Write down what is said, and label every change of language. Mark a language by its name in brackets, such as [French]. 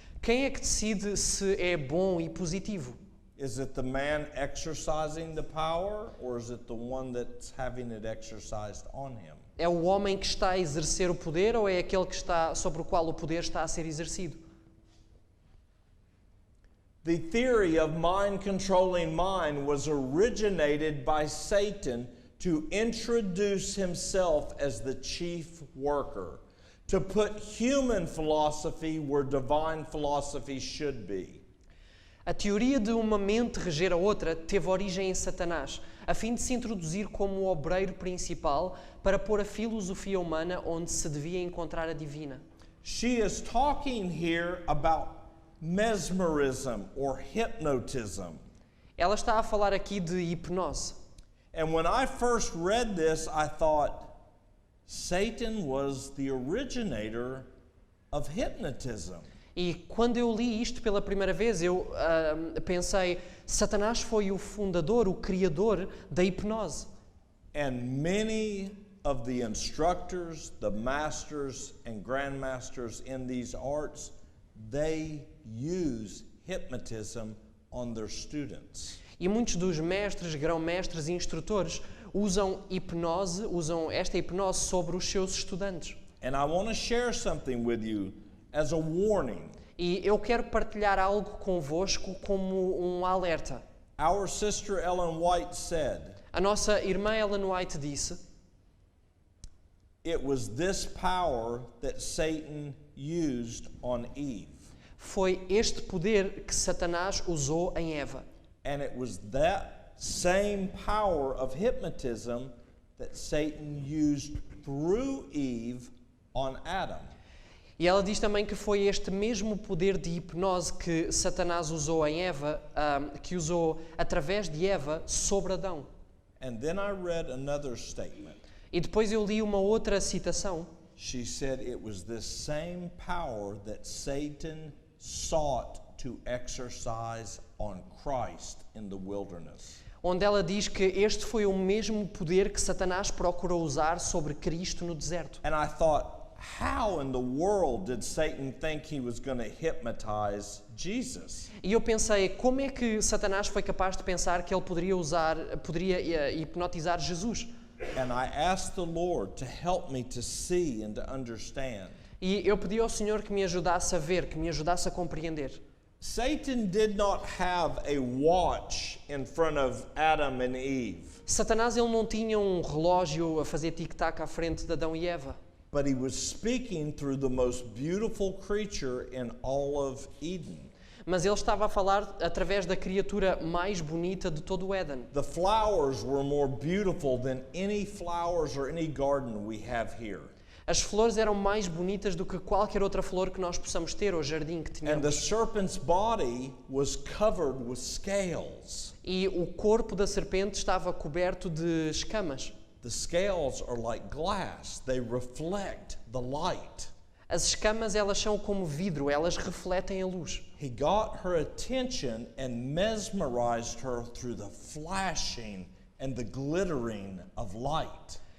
[Portuguese] Quem é que decide se é bom e positivo? [English] Is it the man exercising the power, or is it the one that's having it exercised on him? [Portuguese] É o homem que está a exercer o poder ou é aquele que está sobre o qual o poder está a ser exercido? [English] The theory of mind controlling mind was originated by Satan to introduce himself as the chief worker, to put human philosophy where divine philosophy should be. [Portuguese] A teoria de uma mente reger a outra teve origem em Satanás, a fim de se introduzir como o obreiro principal para pôr a filosofia humana onde se devia encontrar a divina. [English] She is talking here about mesmerism or hypnotism. [Portuguese] Ela está a falar aqui de hipnose. [English] And when I first read this, I thought Satan was the originator of hypnotism. [Portuguese] E quando eu li isto pela primeira vez, eu pensei, Satanás foi o fundador, o criador da hipnose. [English] And many of the instructors, the masters and grandmasters in these arts, they use hypnotism on their students. [Portuguese] E muitos dos mestres, grão-mestres e instrutores usam esta hipnose sobre os seus estudantes. [English] And I want to share something with you as a warning. [Portuguese] E eu quero partilhar algo convosco como um alerta. [English] Our sister Ellen White said, [Portuguese] A nossa irmã Ellen White disse: [English] it was this power that Satan used on Eve. [Portuguese] foi este poder que Satanás usou em Eva. [English] And it was that same power of hypnotism that Satan used through Eve on Adam. [Portuguese] E ela diz também que foi este mesmo poder de hipnose que Satanás usou em Eva, que usou através de Eva sobre Adão. [English] And then I read another statement. [Portuguese] E depois eu li uma outra citação. [English] She said it was this same power that Satan sought to exercise on Christ in the wilderness. [Portuguese] Onde ela diz que este foi o mesmo poder que Satanás procurou usar sobre Cristo no deserto. [English] And I thought, how in the world did Satan think he was going to hypnotize Jesus? [Portuguese] E eu pensei, como é que Satanás foi capaz de pensar que ele poderia hipnotizar Jesus? [English] And I asked the Lord to help me to see and to understand. [Portuguese] E eu pedi ao Senhor que me ajudasse a ver, que me ajudasse a compreender. [English] Satan did not have a watch in front of Adam and Eve, [Portuguese] Satanás ele não tinha um relógio a fazer tic-tac à frente de Adão e Eva. [English] but he was speaking through the most beautiful creature in all of Eden. [Portuguese] Mas ele estava a falar através da criatura mais bonita de todo o Éden. [English] The flowers were more beautiful than any flowers or any garden we have here. [Portuguese] As flores eram mais bonitas do que qualquer outra flor que nós possamos ter ou jardim que [English] And the [Portuguese] tenhamos. [English] serpent's body was covered with scales. [Portuguese] E o corpo da serpente estava coberto de escamas. [English] The scales are like glass, they reflect the light. [Portuguese] As escamas elas são como vidro, elas refletem a luz. [English] He got her attention and mesmerized her through the flashing and the glittering of light.